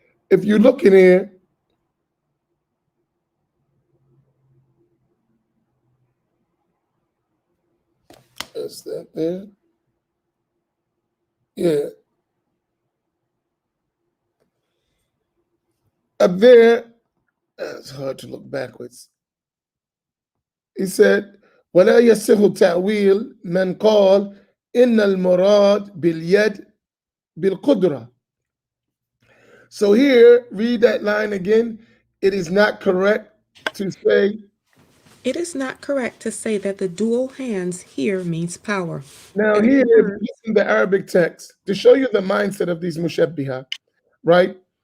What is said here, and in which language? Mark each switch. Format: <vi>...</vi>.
<en>If you look in here, is that there? Yeah. Up there, it's hard to look backwards.</en> <ar>He said, ولا يصح تأويل من قال إن المراد باليد بالقدرة.</ar> <en>So here, read that line again. It is not correct to say. It is not correct to say that the dual hands here means power. Now And the here, if you words, look in the Arabic text, to show you the mindset of these mushabbiha, right?</en>